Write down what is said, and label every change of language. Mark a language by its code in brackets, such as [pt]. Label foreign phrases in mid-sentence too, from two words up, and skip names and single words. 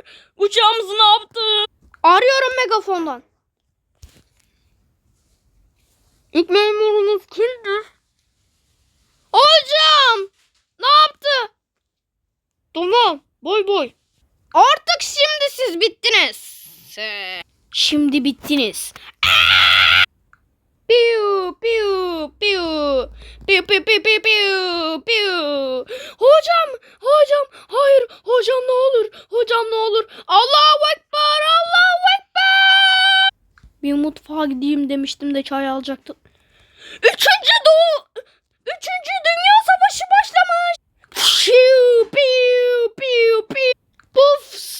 [tr] Uçağımızı ne yaptı? Arıyorum megafondan. İlk memurunuz kimdir? Hocam! Ne yaptı? Tamam. Boy boy. Artık şimdi siz bittiniz. Şimdi bittiniz. Piu piu piu. Piu piu piu piu piu piu. Hocam! Hocam! Hayır! Hocam ne olur! Hocam ne olur! [ar] الله أكبر! الله أكبر! [tr] Bir mutfağa gideyim demiştim de çay alacaktım. Üçüncü Dünya Savaşı başlamış. Piu piu piu piu. Puf.